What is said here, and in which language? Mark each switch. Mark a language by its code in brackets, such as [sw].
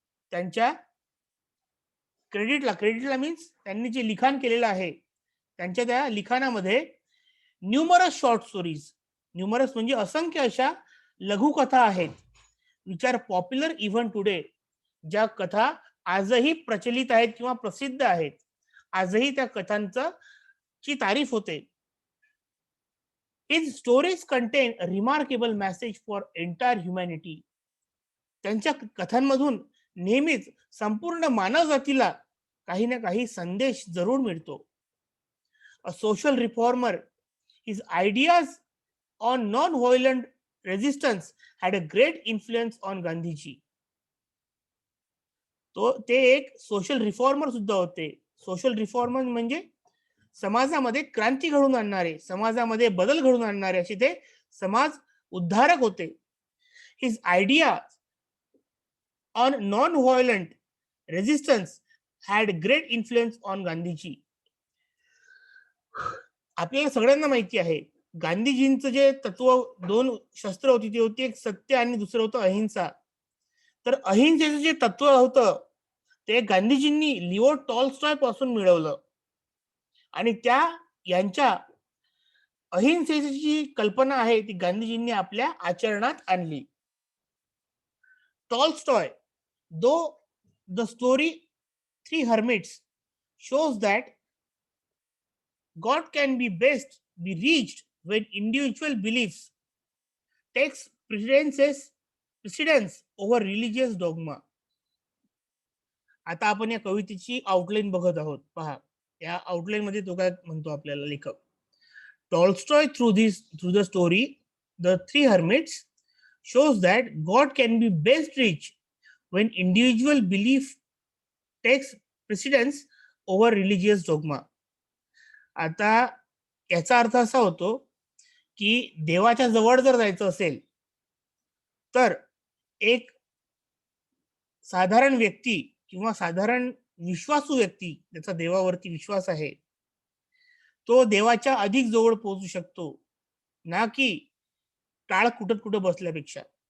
[mr] त्यांच्या क्रेडिटला मीन्स त्यांनी जे लिखाण केलेलं आहे त्यांच्या त्या लिखाणामध्ये [en] numerous short stories, [mr] न्यूमरस म्हणजे असंख्य अशा लघुकथा आहेत, [en] which are popular even today, [mr] ज्या कथा आजही प्रचलित आहेत किंवा प्रसिद्ध आहेत. आजही त्या कथांचं ची तारीफ होते. [en] His stories contain a remarkable message for entire humanity. [mr] त्यांच्या कथांमधून नेहमीच संपूर्ण मानव जातीला काही ना काही संदेश जरूर मिळतो. [en] A social reformer, his ideas on non-violent resistance had a great influence on Gandhiji. [mr] ते एक सोशल रिफॉर्मर सुद्धा होते. सोशल रिफॉर्मर म्हणजे समाजामध्ये क्रांती घडवून आणणारे, समाजामध्ये बदल घडवून आणणारे असे ते समाज उद्धारक होते. [en] His idea on non violent resistance had great influence on Gandhiji. [mr] आपल्याला सगळ्यांना माहिती आहे गांधीजींचं जे तत्व, दोन शस्त्र होती, ती होती एक सत्य आणि दुसरं होतं अहिंसा. तर अहिंसेचं जे तत्व होतं ते गांधीजींनी लिओ टॉल्स्टॉय पासून मिळवलं आणि यांच्या अहिंसेची जी कल्पना आहे ती गांधीजींनी आपल्या आचरणात आणली. [en] Tolstoy, though the story three hermits shows that God can be best be reached when individual beliefs takes precedence over religious dogma. [mr] आता आपण या कवितेची आउटलाईन बघत आहोत. पहा, या आउटलाईन मध्ये तो काय म्हणतो आपल्याला लेखक. [en] Tolstoy through the story The Three Hermits shows that God can be best reached when individual belief takes precedence over religious dogma. [mr] आता याचा अर्थ असा होतो की देवाच्या जवळ जर जायचं असेल तर एक साधारण व्यक्ती किंवा साधारण विश्वासू व्यक्ती, त्याचा देवावरती विश्वास आहे, तो देवाच्या अधिक जवळ पोहोचू शकतो, ना की टाळ कुठं बसल्यापेक्षा.